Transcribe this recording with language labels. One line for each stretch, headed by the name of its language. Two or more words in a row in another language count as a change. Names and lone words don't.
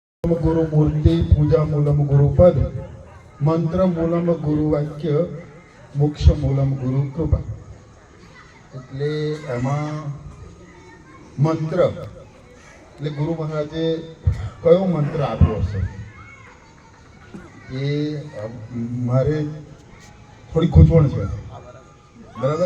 Sanskrit: मूलम गुरु मूर्ति पूजा मूलम गुरु पद मंत्र मूलम गुरु वाक्य मोक्ष मूलम गुरु कृपा।
Gujarati: એટલે એમાં મંત્ર એટલે ગુરુ મહારાજે કયો મંત્ર આપ્યો હશે એ મારે થોડી ખૂંચવણ છે, બરાબર?